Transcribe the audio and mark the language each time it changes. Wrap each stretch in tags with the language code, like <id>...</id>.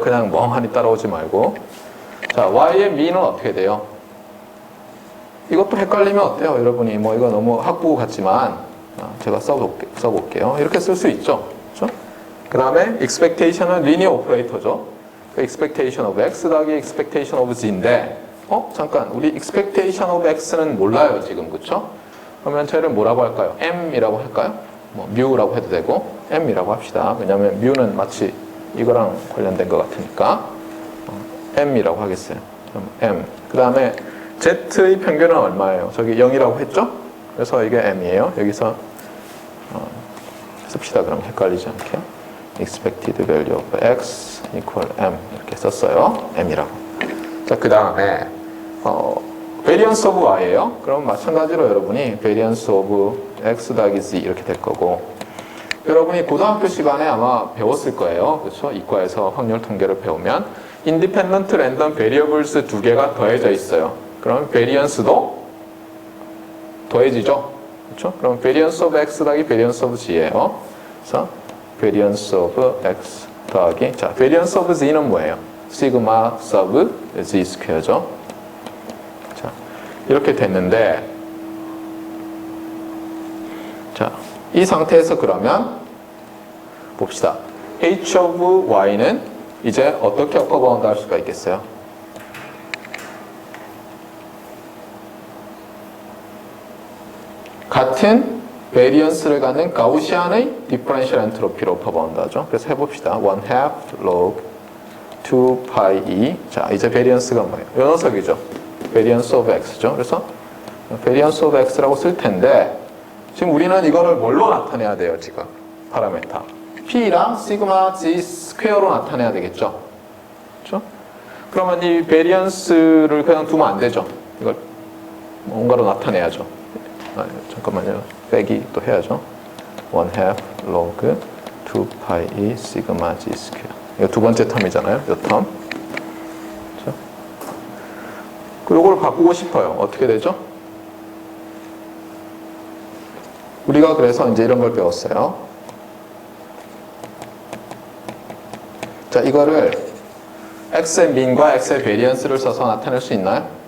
<ko>그냥 멍하니 따라오지 말고. 자, y의 민은 어떻게 돼요? 이것도 헷갈리면 어때요, 여러분이? 뭐 이거 너무 학부 같지만 제가 써볼게요. 이렇게 쓸 수 있죠. 그렇죠? 그 다음에 expectation은 linear operator죠. 그</ko> <en>expectation of x</en> <ko>더하기</ko> <en>expectation of z</en> <ko>인데 잠깐 우리 expectation of x는 몰라요 지금. 그렇죠? 그러면 쟤를 뭐라고 할까요? m이라고 할까요? 뭐 mu라고 해도 되고 m이라고 합시다. 왜냐하면 mu는 마치 이거랑 관련된 것 같으니까 m이라고 하겠어요. 그럼 m. 그 다음에 z의 평균은 얼마예요? 저기 0이라고 했죠? 그래서 이게 m이에요. 여기서 씁시다. 그럼 헷갈리지 않게.</ko> <en>expected value of x equal m</en> <ko>이렇게 썼어요. m이라고. 자, 그 다음에 variance of y예요. 그럼 마찬가지로 여러분이</ko> <en>variance of x</en> <ko>더하기 z 이렇게 될 거고, 여러분이 고등학교 시간에 아마 배웠을 거예요. 그렇죠? 이과에서 확률 통계를 배우면</ko> <en>independent random variables</en> <ko>두 개가 더해져 있어요. 그럼 variance도 더해지죠. 그렇죠? 그럼</ko> <en>variance of x</en> <ko>더하기</ko> <en>variance of z</en> <ko>예요. 그래서 variance of x 더하기, 자, variance of z는 뭐예요? 시그마 sub z 스퀘어죠. 자, 이렇게 됐는데, 자, 이 상태에서 그러면 봅시다. h of y는 이제 어떻게 어퍼바운드 할 수가 있겠어요? 같은 베리언스를 갖는 가우시안의 디퍼런셜 엔트로피로 어퍼바운드 하죠. 그래서 해봅시다. 1/2 log 2 pi e. 자, 이제 베리언스가 뭐예요? 이 녀석이죠. 베리언스 오브 x죠. 그래서 베리언스 오브 x라고 쓸 텐데, 지금 우리는 이거를 뭘로 나타내야 돼요, 지금? 파라메타. P랑 시그마 G 스퀘어로 나타내야 되겠죠? 그렇죠? 그러면 이 베리언스를 그냥 두면 안 되죠. 이걸 뭔가로 나타내야죠. 잠깐만요. 빼기 또 해야죠. 1/2 log 2 pi e 시그마 G 스퀘어. 이거 두 번째 텀이잖아요. 이 텀. 그렇죠? 이걸 바꾸고 싶어요. 어떻게 되죠? 우리가 그래서 이제 이런 걸 배웠어요. 자, 이거를 x의 민과 x의 베리언스를 써서 나타낼 수 있나요?</ko>